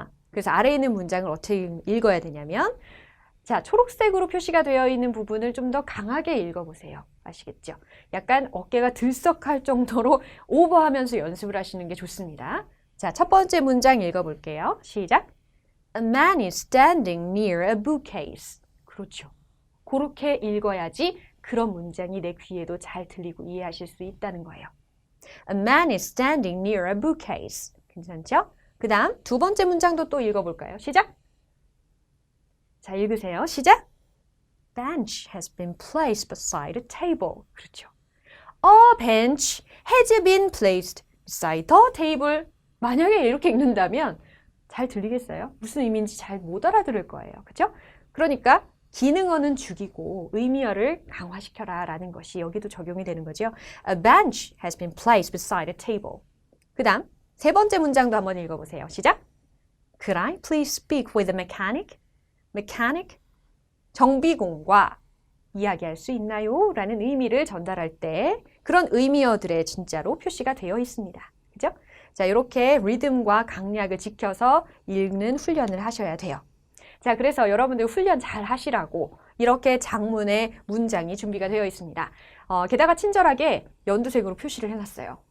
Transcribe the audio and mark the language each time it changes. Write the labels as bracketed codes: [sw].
[ko] 그래서 아래에 있는 문장을 어떻게 읽어야 되냐면 자, 초록색으로 표시가 되어 있는 부분을 좀 더 강하게 읽어보세요. 아시겠죠? 약간 어깨가 들썩할 정도로 오버하면서 연습을 하시는 게 좋습니다. 자, 첫 번째 문장 읽어볼게요. 시작! [en] A man is standing near a bookcase. [ko] 그렇죠. 그렇게 읽어야지 그런 문장이 내 귀에도 잘 들리고 이해하실 수 있다는 거예요. [en] A man is standing near a bookcase. [ko] 괜찮죠? 그 다음 두 번째 문장도 또 읽어볼까요? 시작! 자, 읽으세요. 시작! [en] bench has been placed beside a table. [ko] 그렇죠. [en] A bench has been placed beside the table. [ko] 만약에 이렇게 읽는다면 잘 들리겠어요? 무슨 의미인지 잘 못 알아들을 거예요. 그렇죠? 그러니까 기능어는 죽이고 의미어를 강화시켜라 라는 것이 여기도 적용이 되는 거죠. [en] A bench has been placed beside a table. [ko] 그 다음 세 번째 문장도 한번 읽어보세요. 시작! [en] Could I please speak with a mechanic? mechanic? [ko] 정비공과 이야기할 수 있나요? 라는 의미를 전달할 때 그런 의미어들의 진짜로 표시가 되어 있습니다. 그죠? 자, 이렇게 리듬과 강약을 지켜서 읽는 훈련을 하셔야 돼요. 자, 그래서 여러분들 훈련 잘 하시라고 이렇게 장문의 문장이 준비가 되어 있습니다. 게다가 친절하게 연두색으로 표시를 해놨어요.